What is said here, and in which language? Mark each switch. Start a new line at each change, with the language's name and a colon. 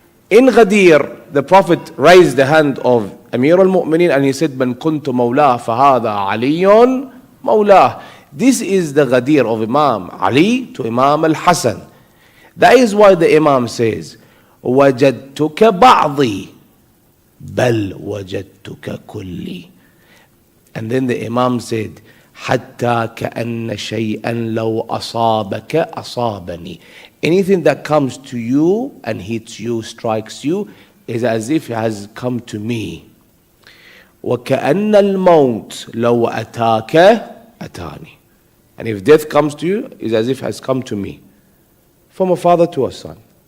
English: In Ghadir, the Prophet raised the hand of Amir al-Mu'mineen and he said,
Arabic: Man kuntu mawlah fahada aliyun mawlah.
English: This is the Ghadir of Imam Ali to Imam al-Hasan. That is why the Imam says,
Arabic: وَجَدْتُكَ بَعْضِي بَلْ وَجَدْتُكَ كُلِّي.
English: And then the Imam said,
Arabic: حَتَّى كَأَنَّ شَيْئًا لَوْ أَصَابَكَ أَصَابَنِي.
English: Anything that comes to you and hits you, strikes you, is as if it has come to me.
Arabic: وَكَأَنَّ الْمَوْتِ لَوْ أَتَاكَ أَتَانِي.
English: And if death comes to you, it's as if it has come to me. From a father to a son.